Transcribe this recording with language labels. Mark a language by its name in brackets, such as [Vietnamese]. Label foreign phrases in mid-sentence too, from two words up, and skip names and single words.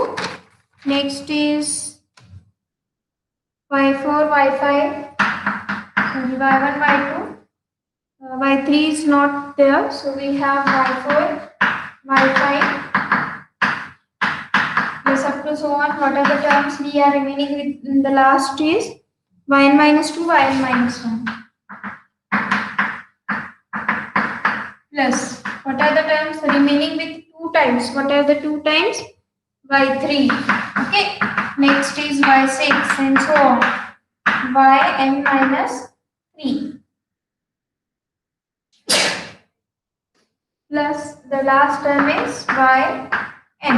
[English] Next is y4 y5 y1 y2. Y3 is not there, so we have y4 y5 plus up to so on. What are the terms we are remaining with in the last is yn minus 2 yn minus 1 plus what are the terms remaining with 2 times? What are the 2 times? y3. Okay, next is y6 and so on. Yn minus 3 plus the last term is yn.